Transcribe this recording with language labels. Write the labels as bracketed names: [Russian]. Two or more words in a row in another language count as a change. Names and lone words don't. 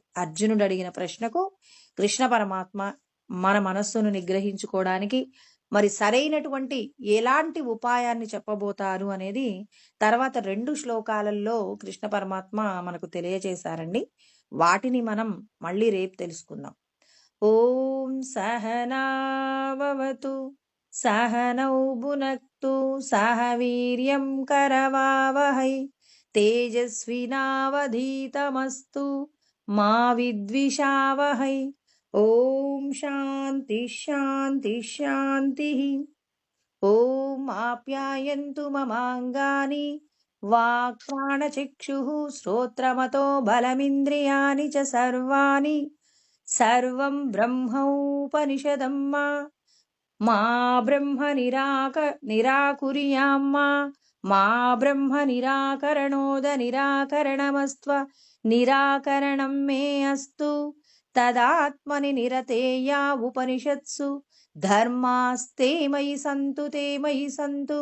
[Telugu] అర్జునుడు అడిగిన ప్రశ్నకు కృష్ణ పరమాత్మ మన మనస్సును నిగ్రహించుకోవడానికి మరి సరైనటువంటి ఎలాంటి ఉపాయాన్ని చెప్పబోతారు అనేది తర్వాత 2 శ్లోకాలలో కృష్ణ పరమాత్మ మనకు తెలియజేశారండి. వాటిని మనం మళ్ళీ రేపు తెలుసుకుందాం. [Sanskrit] ఓం సహనావతు सहनौ भुनक्तु सह वीर्यं करवावहै तेजस्विनावधीतमस्तु मा विद्विषावहै। ओम शांति शांति शांतिः। ओम आप्यायन्तु ममाङ्गानि वाक्प्राणचक्षुः श्रोत्रमतो बलमिन्द्रियाणि च सर्वाणि सर्वं ब्रह्मोपनिषदं మా బ్రహ్మ నిరాకుర్యామ్మా మా బ్రహ్మ నిరాకరణోద నిరాకరణమస్త్వ నిరాకరణం మే అస్తు తదాత్మని నిరతేయా ఉపనిషత్సు ధర్మాస్తే మయి సంతు తే మయి సంతు.